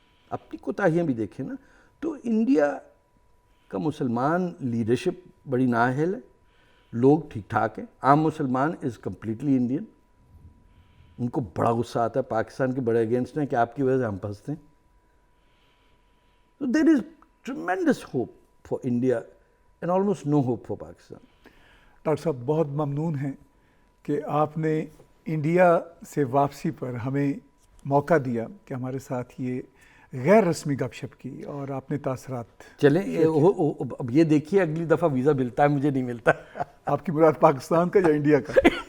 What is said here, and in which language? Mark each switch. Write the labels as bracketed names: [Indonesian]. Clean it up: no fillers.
[Urdu] اپنی کوتاہیاں بھی دیکھیں نا. تو انڈیا کا مسلمان لیڈرشپ بڑی نااہل ہے، لوگ ٹھیک ٹھاک ہیں. عام مسلمان [English] Is completely Indian. [Urdu] ان کو بڑا غصہ آتا ہے پاکستان کے بڑے اگینسٹ ہیں کہ آپ کی وجہ سے ہم پھنستے ہیں. [English] So there is tremendous hope for India and almost no hope for Pakistan. [Urdu] Doctor صاحب بہت ممنون ہیں کہ آپ نے انڈیا سے واپسی پر ہمیں موقع دیا کہ ہمارے ساتھ یہ غیر رسمی گپ شپ کی، اور آپ نے تاثرات. چلیں اب یہ دیکھیے اگلی دفعہ ویزا ملتا ہے مجھے نہیں ملتا. آپ کی مراد پاکستان کا یا انڈیا کا؟